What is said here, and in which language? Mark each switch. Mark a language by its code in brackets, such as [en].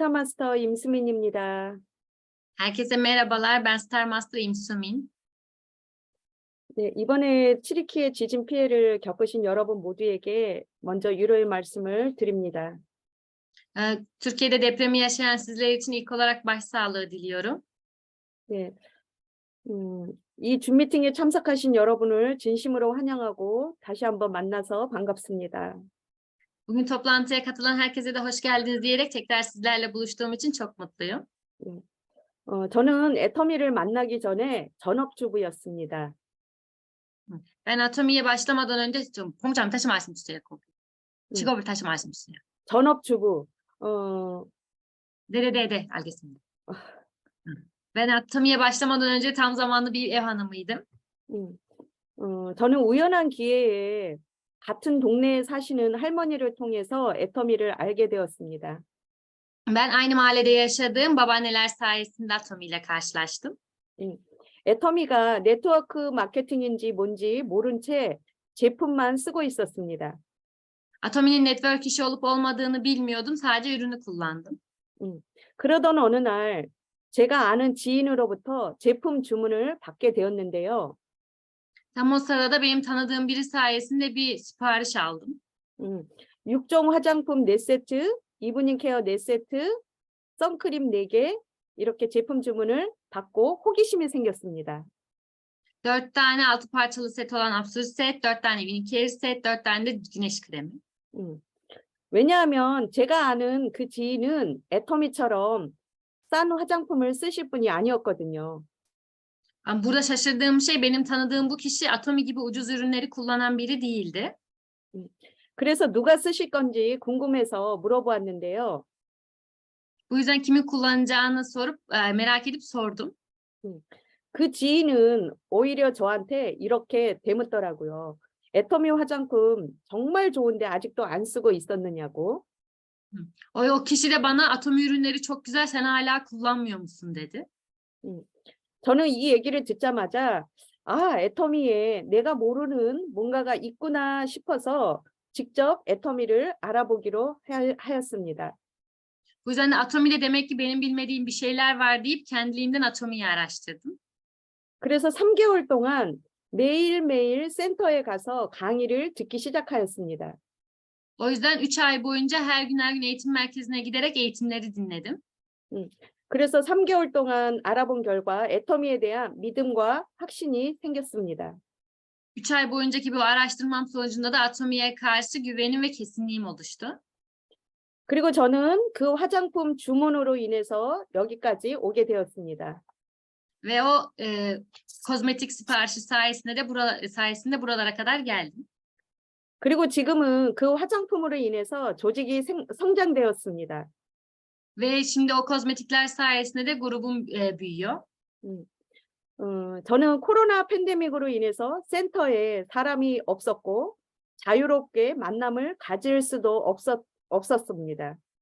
[ko] 스타 마스터 임수민입니다. [tr] Herkese merhabalar, ben Star Master 임수민. [ko] 네, 이번에 튀르키예 지진 피해를 겪으신 여러분 모두에게 먼저 위로의 말씀을 드립니다. [tr] Türkiye'de depremi yaşayan sizler için ilk olarak başsağlığı diliyorum. [ko] 네, 이 줌 미팅에 참석하신 여러분을 진심으로 환영하고 다시 한번 만나서 반갑습니다. [tr] Bugün toplantıya katılan herkese de hoş geldiniz diyerek tekrar sizlerle buluştuğum için çok mutluyum. [ko] 저는 애터미를 만나기 전에 전업주부였습니다. [tr] Ben Atomi'ye başlamadan önce [ko] 공장 다시 말씀주세요. 직업을 다시 말씀주세요. 전업주부. 네네네, 알겠습니다. [tr] Ben Atomi'ye başlamadan önce tam zamanlı bir ev hanımıydım. [ko] 저는 우연한 기회에 같은 동네에 사시는 할머니를 통해서 애터미를 알게 되었습니다. [tr] Ben aynı mahallede yaşadığım babaanneler sayesinde Atomi ile karşılaştım. [ko] 애터미가 네트워크 마케팅인지 뭔지 모른 채 제품만 쓰고 있었습니다. [tr] Atomi'nin network işi olup olmadığını bilmiyordum. Sadece ürünü kullandım. [ko] 그러던 어느 날 제가 아는 지인으로부터 제품 주문을 받게 되었는데요. [tr] Tam o sırada benim tanıdığım biri sayesinde bir sipariş aldım. [ko] 6종 화장품 4세트, 이브닝 케어 4세트, 선크림 4개 이렇게 제품 주문을 받고 호기심이 생겼습니다. [tr] 4 tane 6 parçalı set olan absürt set, 4 tane Vinicare set, 4 tane de güneş kremi. [ko] 왜냐하면 제가 아는 그 지인은 애터미처럼 싼 화장품을 쓰실 분이 아니었거든요. [tr] Burada şaşırdığım şey benim tanıdığım bu kişi Atomi gibi ucuz ürünleri kullanan biri değildi. [ko] 그래서 누가 쓰실 건지 궁금해서 물어보았는데요. [tr] Bu yüzden kimin kullanacağını sorup merak edip sordum. [ko] 그 지인은 오히려 저한테 이렇게 되묻더라고요. 애터미 화장품 정말 좋은데 아직도 안 쓰고 있었느냐고. [tr] O kişi de bana Atomi ürünleri çok güzel, sen hala kullanmıyor musun dedi. [ko] 저는 이 얘기를 듣자마자 애터미에 내가 모르는 뭔가가 있구나 싶어서 직접 애터미를 알아보기로 하였습니다. [tr] Bu yüzden de Atomi'de demek ki benim bilmediğim bir şeyler var deyip kendiliğimden Atomi'yi araştırdım. [ko] 그래서 3개월 동안 매일매일 센터에 가서 강의를 듣기 시작하였습니다. [tr] O yüzden 3 ay boyunca her gün eğitim merkezine giderek eğitimleri dinledim. [ko] 그래서 3개월 동안 알아본 결과 애터미에 대한 믿음과 확신이 생겼습니다. [tr] 3 ay boyuncaki bu araştırmam sonucunda da Atomi'ye karşı güvenim ve kesinliğim oluştu. [ko] 그리고 저는 그 화장품 주문으로 인해서 여기까지 오게 되었습니다. [tr] Ve o kozmetik siparişi sayesinde buralara kadar geldim. [ko] 그리고 지금은 그 화장품으로 인해서 조직이 성장되었습니다. [tr] Ve şimdi o kozmetikler sayesinde de grubum büyüyor. [ko] 저는 코로나 팬데믹으로 인해서 센터에 사람이 없었고 자유롭게 만남을 가질 수도 없었습니다.